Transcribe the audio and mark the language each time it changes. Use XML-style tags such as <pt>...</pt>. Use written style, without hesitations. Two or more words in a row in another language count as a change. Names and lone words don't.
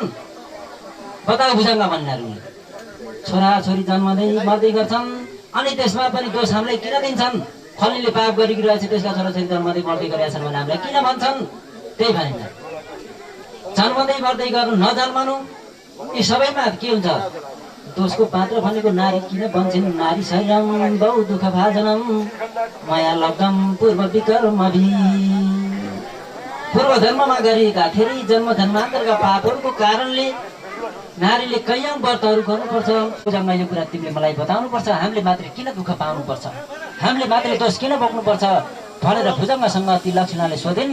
<ne>बताऊ भुजङ्ग भन्नेहरूले। छोराछोरी जन्मदै मर्दै गर्छन्, अनि त्यसमा पनि दोष हामीलाई किन दिन्छन्? फल्नेले पाप गरिरहेछ, त्यसका छोराछोरी जन्मदै मर्दै गरेका छन् भने हामीलाई किन भन्छन्? त्यही भनिन्छ। जन्मदै गर्दै गर्नु नजन्मनु यी सबैमा के हुन्छ दोषको पात्र भनेको नारी किन बन्छन्</ne> <sa>नारी शरीरम बहु दुःख भाजनम माया लब्धम पूर्व विकर्म</sa> <ne>पूर्व जन्ममा गरिएका फेरि जन्म जन्मान्तरका पापहरूको कारणले नारीले कैयौँ व्रतहरू गर्नुपर्छ। पूजामा यो कुरा तिमीले मलाई बताउनुपर्छ। हामीले मात्र किन दुःख पाउनुपर्छ, हामीले मात्र दोष किन बोक्नुपर्छ भनेर भुजङ्गसँग ती लक्ष्मणले सोधिन्।</ne>